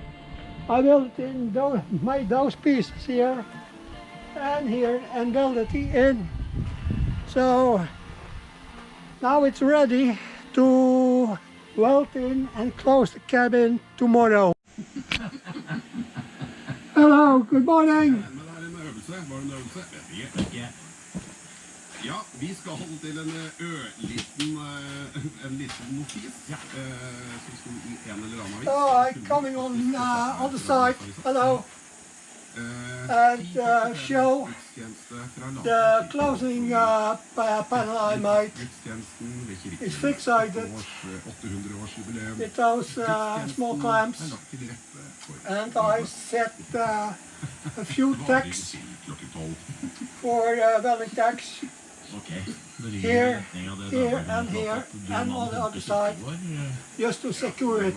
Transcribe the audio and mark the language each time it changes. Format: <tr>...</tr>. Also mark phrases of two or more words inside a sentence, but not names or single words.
<en>I built it in made those pieces here and welded it in. So now it's ready to weld in and close the cabin tomorrow. Hello, good morning.</en> <no>Men det er en øvelse. Var det en øvelse? Jeg vet ikke. Ja, vi skal holde til en liten notis som sto i en eller annen avis.</no> <en>Oh, I'm coming on the side. Hello. And show the closing panel I made. It's fixated with those small clamps, and I set a few tacks for welding tacks here, here, and here, and on the other side, just to secure it.</en>